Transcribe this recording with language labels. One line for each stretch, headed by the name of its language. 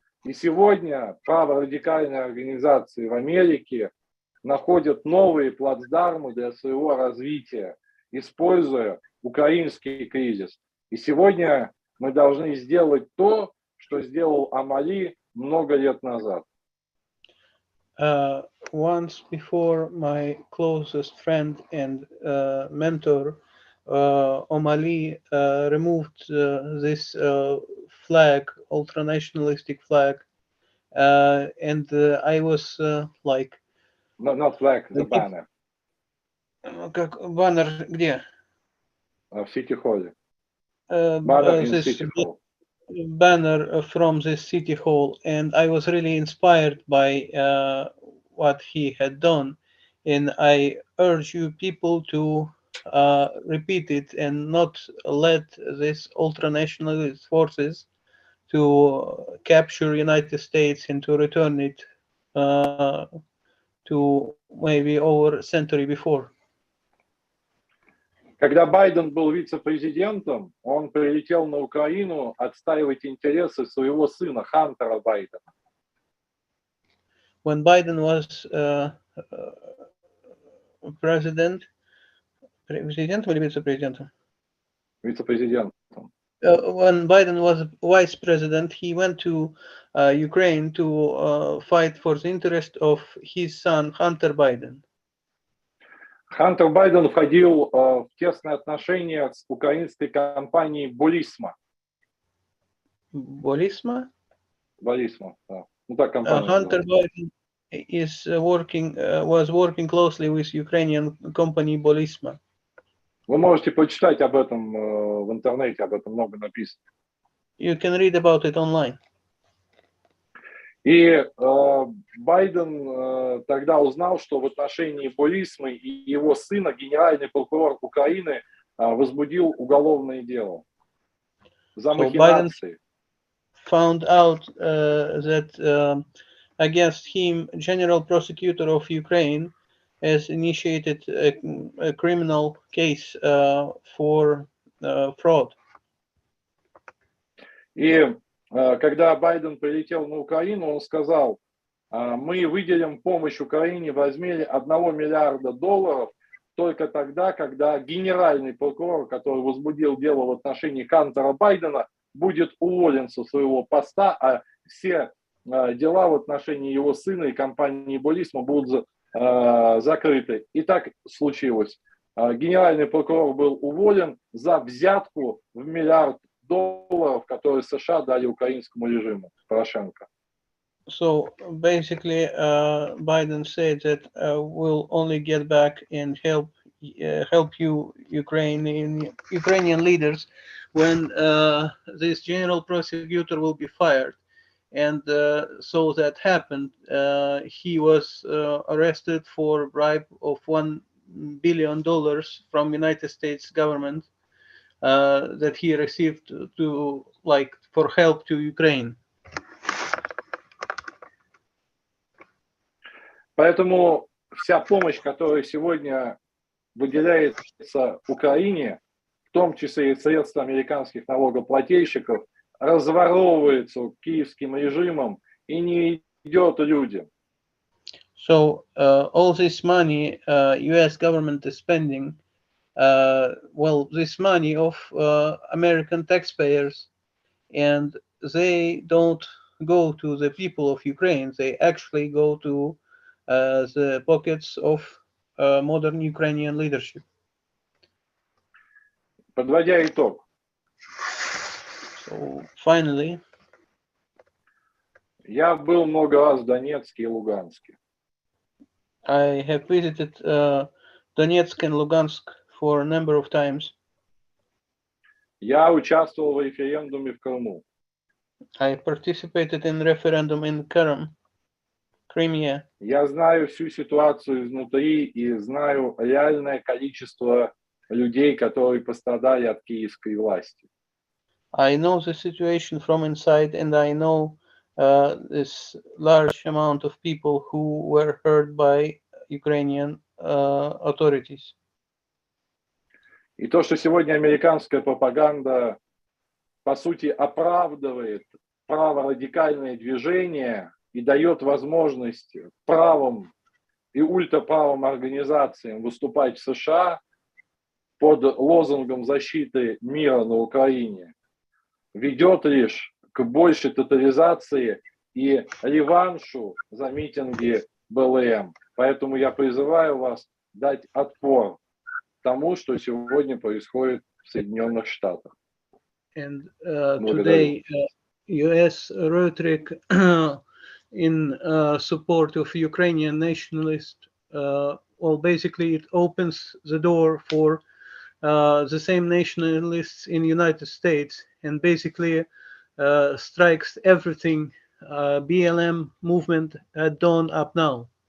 Russian: И сегодня праворадикальные организации в Америке находят новые плацдармы для своего развития, используя украинский кризис. И сегодня мы должны сделать то, что сделал Omali много лет назад.
English: Once before, my closest friend and mentor, Omali, removed this flag, ultranationalistic flag, and I was like... Not flag, the banner.
Russian: Как баннер где? В Сити-холле.
English: Banner in City-hall. Banner from the City Hall, and I was really inspired by what he had done, and I urge you people to repeat it and not let these ultranationalist forces to capture United States and to return it to maybe over a century before.
Russian: Когда Байден был вице-президентом, он прилетел на Украину отстаивать интересы своего сына, Хантера Байдена.
English: When Biden was
Russian: президентом или вице-президентом? Вице-президентом.
English: When Biden was vice president, he went to Ukraine to fight for the interest of his son, Hunter Biden.
Russian: Хантер Байден входил в тесные отношения с украинской компанией Burisma. Burisma? Burisma, да. Ну, так компания
English: Hunter Biden is was working closely with Ukrainian company Burisma.
Russian: Вы можете почитать об этом в интернете, об этом много написано.
English: You can read about it online.
Russian: И Байден тогда узнал, что в отношении Бурисмы и его сына генеральный прокурор Украины возбудил уголовное дело за махинации.
English: Found out that against him, General Prosecutor of Ukraine has initiated a criminal case for fraud.
Russian: И когда Байден прилетел на Украину, он сказал: мы выделим помощь Украине в размере $1 миллиарда только тогда, когда генеральный прокурор, который возбудил дело в отношении Хантера Байдена, будет уволен со своего поста, а все дела в отношении его сына и компании Болисма будут закрыты. И так случилось. Генеральный прокурор был уволен за взятку в $1 миллиард, которые США дали украинскому режиму Порошенко.
English: So basically, Biden said that we'll only get back and help you Ukrainian leaders when this general prosecutor will be fired. And so that happened. He was arrested for a bribe of $1 billion from United States government that he received for help to Ukraine.
Russian: Поэтому вся помощь, которая сегодня выделяется Украине, в том числе и средства американских налогоплательщиков, разворовывается киевским режимом и не идет людям.
English: So all this money U.S. government is spending, this money of American taxpayers, and they don't go to the people of Ukraine. They actually go to the pockets of modern Ukrainian leadership.
Russian: Подводя итог.
English: So finally,
Russian: я был много раз в Донецке и Луганске.
English: I have visited Donetsk and Lugansk for a number of times.
Russian: Я участвовал в референдуме в Крыму.
English: I participated in referendum in Crimea.
Russian: Я знаю всю ситуацию изнутри и знаю реальное количество людей, которые пострадали от киевской власти.
English: I know the situation from inside, and I know this large amount of people who were hurt by Ukrainian authorities.
Russian: И то, что сегодня американская пропаганда, по сути, оправдывает праворадикальные движения и дает возможность правым и ультраправым организациям выступать в США под лозунгом защиты мира на Украине, ведет лишь к большей тотализации и реваншу за митинги БЛМ. Поэтому я призываю вас дать отпор тому, что сегодня происходит в Соединенных Штатах.
English: And today, U.S. rhetoric in support of Ukrainian nationalists, basically it opens the door for the same nationalists in the United States, and basically strikes everything BLM movement had done up now.